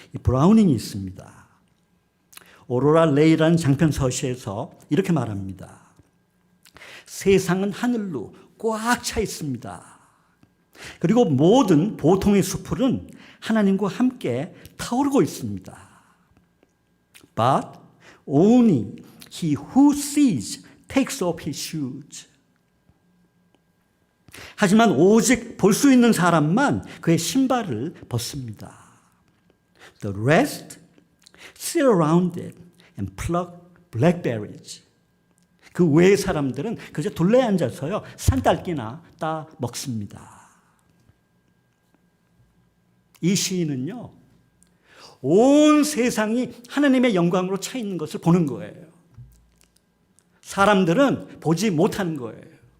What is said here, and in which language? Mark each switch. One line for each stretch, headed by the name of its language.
Korean: 이 브라우닝이 있습니다. 오로라 레이라는 장편 서시에서 이렇게 말합니다. 세상은 하늘로 꽉 차 있습니다. 그리고 모든 보통의 숲은 하나님과 함께 타오르고 있습니다.
English: But only he who sees takes off his shoes.
Korean: 하지만 오직 볼 수 있는 사람만 그의 신발을 벗습니다.
English: The rest sit around it and pluck blackberries.
Korean: 그 외의 사람들은 그저 둘레에 앉아서요, 산딸기나 따 먹습니다. 이 시인은요, 온 세상이 하나님의 영광으로 차 있는 것을 보는 거예요. 사람들은 보지 못하는 거예요.